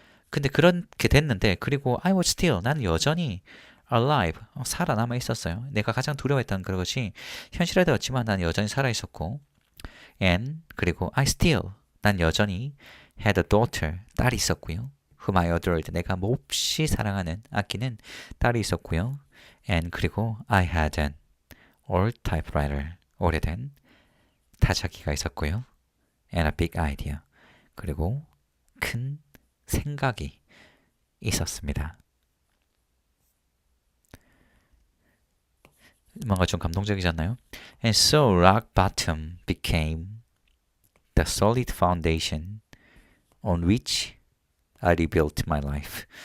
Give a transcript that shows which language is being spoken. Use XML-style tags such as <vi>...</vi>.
<ko>근데 그렇게 됐는데 그리고</ko> <en>I was still,</en> <ko>나는 여전히 alive, 살아남아 있었어요. 내가 가장 두려워했던 그것이 현실화되었지만 나는 여전히 살아있었고 and 그리고</ko> <en>I still,</en> <ko>난 여전히</ko> <en>had a daughter,</en> <ko>딸이 있었고요.</ko> <en>whom I adored,</en> <ko>내가 몹시 사랑하는, 아끼는 딸이 있었고요. and 그리고</ko> <en>I had an old typewriter,</en> <ko>오래된 타자기가 있었고요.</ko> <en>and a big idea,</en> <ko>그리고 큰 생각이 있었습니다. 뭔가 좀 감동적이지 않나요?</ko> <en>And so rock bottom became the solid foundation on which I rebuilt my life.</en>